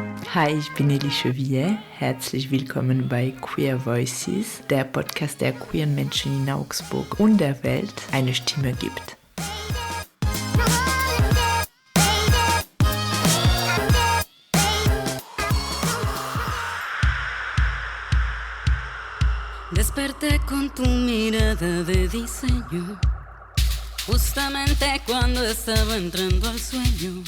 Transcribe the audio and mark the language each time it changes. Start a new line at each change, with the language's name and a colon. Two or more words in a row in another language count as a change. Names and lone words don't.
German: Hi, ich bin Elie Chevillet. Herzlich willkommen bei Queer Voices, der Podcast, der queeren Menschen in Augsburg und der Welt eine Stimme gibt.
Spanish: Desperté con tu mirada de diseño, justamente cuando estaba entrando al sueño.